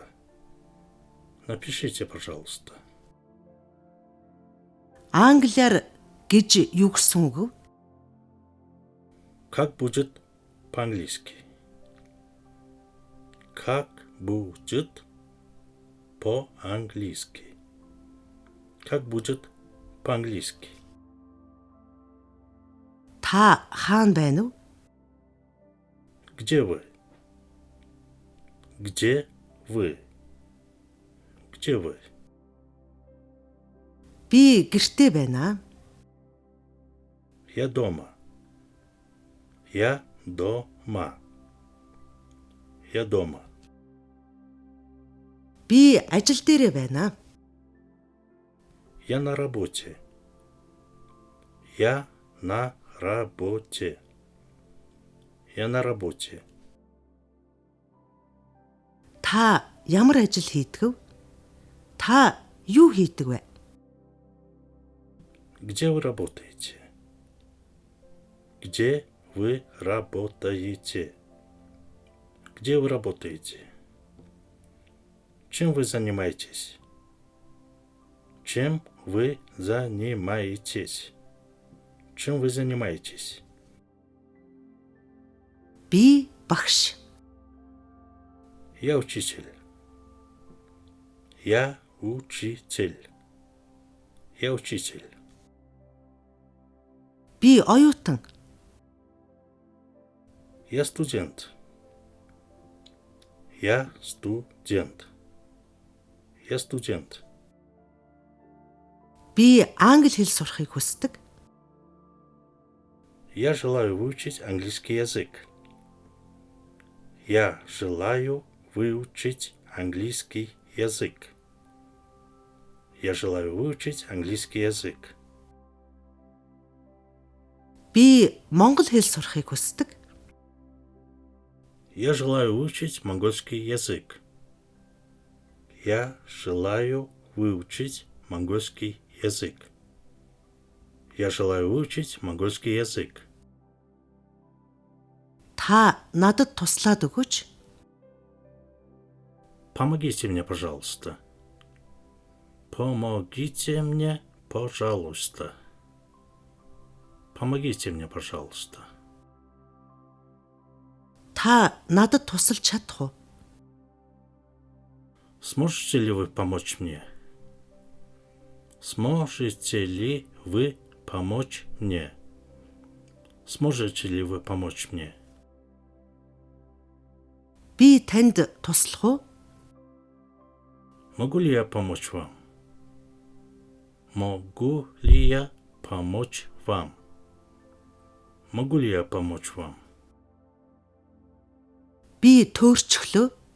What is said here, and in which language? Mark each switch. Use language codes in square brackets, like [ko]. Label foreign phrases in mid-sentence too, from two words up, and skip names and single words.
[ru] Напишите, пожалуйста. [mn] Англиар гэж юу гэсэн үг вэ? [ru] Как будет по-английски? Как будет по-английски? Как будет по-английски? [mn] Та хаана байна уу? [ru] Где вы? Где вы? Где вы? [mn] Би гэртээ байна. [ru] Я дома. Я дома. Я дома. [mn] Би ажил дээрээ байна. [ru] Я на работе. Я на работе. Я на работе. [mn] Та ямар ажил хийдэг вэ? Та юу хийдэг вэ? [ru] Где вы работаете? Где вы работаете? Где вы работаете? Чем вы занимаетесь? Чем вы занимаетесь? Чем вы занимаетесь? [mn] Би багш. [ru] Я учитель. Я учитель. Я учитель. [mn] Би оюутан. [ru] Я студент. Я студент. Я студент. [mn] Би англи хэл сурахыг хүсдэг. [ru] Я желаю выучить английский язык. Я желаю выучить английский язык. Я желаю выучить английский язык. [mn] Би монгол хэл сурахыг хүсдэг. [ru] Я желаю выучить монгольский язык. Я желаю выучить монгольский язык. Я желаю выучить монгольский язык. [mn] Та надад туслаад өгөөч. [ru] Помогите мне, пожалуйста. Помогите мне, пожалуйста. Помогите мне, пожалуйста. [mn] Та надад тусалж чадах уу? [ru] Сможете ли вы помочь мне? Сможете ли вы помочь мне? Сможете ли вы помочь мне? [mn] Би танд туслах уу? [ru] Могу ли я помочь вам? Могу ли я помочь вам? Могу ли я помочь вам? [mn] Би төөрчглөө.